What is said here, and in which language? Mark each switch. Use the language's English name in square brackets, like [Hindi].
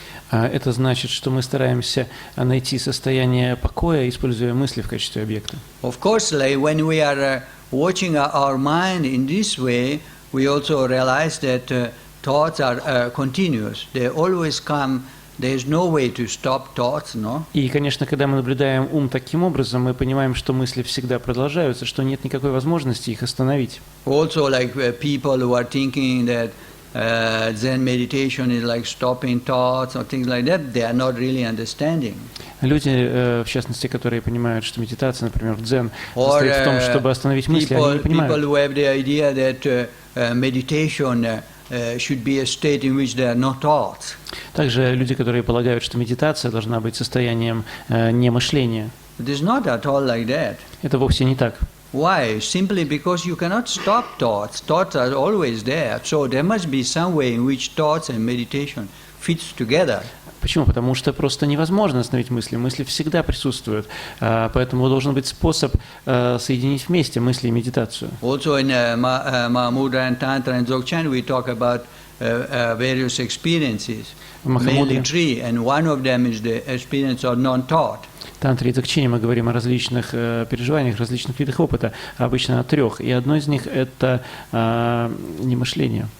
[Russian] Это значит, что мы стараемся найти состояние покоя, используя мысли в качестве объекта. [English] Of course, like when we are watching our mind in this way, we also realize that thoughts are continuous. They always come. There is no way to stop thoughts, no? [Russian] И, конечно, когда мы наблюдаем ум таким образом, мы понимаем, что мысли всегда продолжаются, что нет никакой возможности их остановить. [English] Also, like people who are thinking that Zen meditation is like stopping thoughts or things like that, they are not really understanding. [Russian] Люди, в частности, которые понимают, что медитация, например, в дзен, состоит в том, чтобы остановить мысли, они не понимают. [English] People who have the idea that meditation should be a state in which there are no thoughts. [Russian] Также люди, которые полагают, что медитация должна быть состоянием немышления. [English] It is not at all like that. [Russian] Это вовсе не так. [English] Why? Simply because you cannot stop thoughts. Thoughts are always there. So there must be some way in which thoughts and meditation fits together. [Russian] Почему? Потому что просто невозможно остановить мысли. Мысли всегда присутствуют. Поэтому должен быть способ соединить вместе мысли и медитацию. [English] Also in Mahamudra and Tantra and Dzogchen we talk about various experiences, mainly three, and one of them is the experience of non-thought. [Russian] В Тантре и Дзогчене мы говорим о различных переживаниях, различных видах опыта, обычно о трех. И одно из них – это немышление.